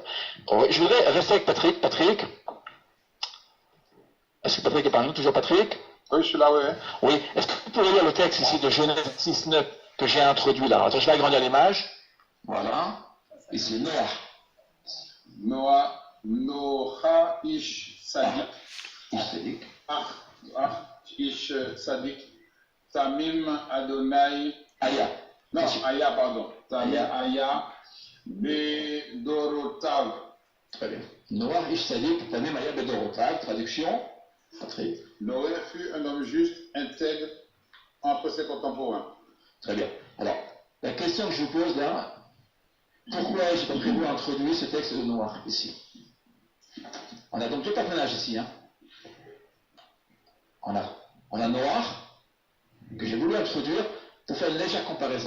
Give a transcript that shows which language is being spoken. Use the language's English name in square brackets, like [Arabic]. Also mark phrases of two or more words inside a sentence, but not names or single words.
[French] Je voudrais rester avec Patrick. Patrick, est-ce que Patrick est parmi nous? Toujours Patrick? Oui, je suis là, oui. Oui. Est-ce que vous pouvez lire le texte ici de Genèse 6.9 que j'ai introduit là? Attends, je vais agrandir l'image. Voilà. Ici, [Hebrew] נח איש צדיק. איש צדיק תמים אדוני. Aya. Non, Aya, pardon. תמים היה בדורותיו. [French] Très bien. [Hebrew] נח איש צדיק תמים היה בדורותיו. [French] Traduction. Patrick. Noé fut un homme juste, intègre, entre ses contemporains. Très bien. Alors, la question que je vous pose là, pourquoi j'ai pas prévu d'introduire ce texte de Noah ici? On a donc deux personnages ici. On a Noah, que j'ai voulu introduire pour faire une légère comparaison.